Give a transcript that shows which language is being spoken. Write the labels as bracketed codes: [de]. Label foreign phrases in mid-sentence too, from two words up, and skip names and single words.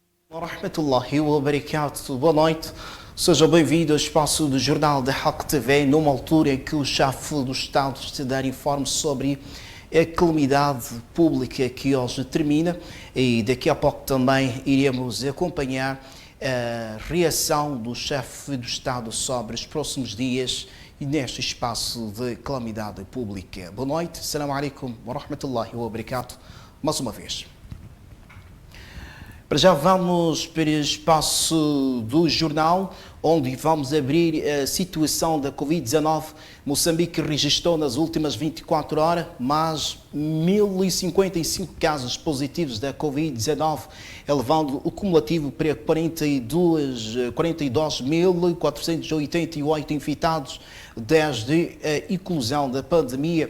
[ar] رحمة الله وبركاته. [pt] Boa noite. Seja bem-vindo ao espaço do Jornal da Haq TV, numa altura em que o chefe do Estado está a dar informes sobre a calamidade pública que hoje termina, e daqui a pouco também iremos acompanhar a reação do chefe do Estado sobre os próximos dias e neste espaço de calamidade pública. Boa noite. [ar] السلام عليكم ورحمة الله وبركاته. [pt] Mais uma vez. Para já vamos para o espaço do jornal, onde vamos abrir a situação da Covid-19. Moçambique registrou nas últimas 24 horas mais 1.055 casos positivos da Covid-19, elevando o cumulativo para 42.488 infectados desde a eclosão da pandemia.